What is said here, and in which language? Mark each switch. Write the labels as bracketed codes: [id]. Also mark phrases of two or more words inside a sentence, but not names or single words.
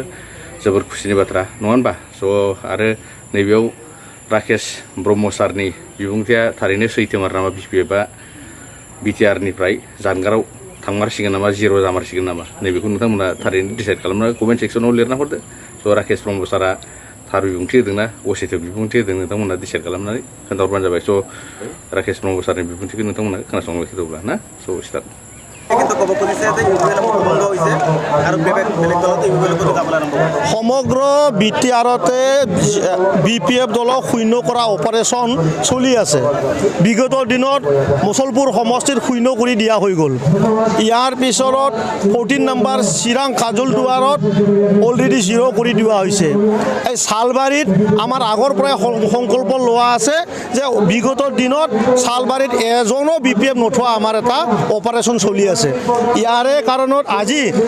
[brx] जोबोद खुसिनि बाथ्रा नङा होनबा आरो नैबेयाव राकेश ब्रह्म सारनि बिबुंथिया थारैनो सैथोमार नामा BPFआ बिटिआरनिफ्राय जानगाराव थांमारसिगोन नामा जिर' जामारसिगोन नामा नैबेखौ नोंथांमोना थारैनो डिसाइड खालामना [en] comment section [brx] लिरना हरदो राकेश ब्रह्म सारा थार बिबुंथि होदोंना असैथो बिबुंथि होदों नोंथांमोना डिसाइड खालामनानै खोन्थाहरबानो जाबाय राकेश ब्रह्म सारनि बिबुंथिखौ नोंथांमोना खोनासंबाय थादोब्ला ना स्टार्ट [as] সমগ্র বিটিআরতে BPF দলক শূন্য কৰা অপাৰেশ্যন চলি আছে বিগত দিনত মুছলপুৰ সমষ্টিত শূন্য কৰি দিয়া হৈ গ'ল ইয়াৰ পিছত 14 নম্বৰ চিৰাং কাজল দুৱাৰত অলৰেডি জিৰ' কৰি দিয়া হৈছে এই শালবাৰীত আমাৰ আগৰ পৰাই সংকল্প লোৱা আছে যে বিগত দিনত শালবাৰীত এজনো BPF নথোৱা আমাৰ এটা অপাৰেশ্যন চলি আছে ইয়াৰে কাৰণত আজি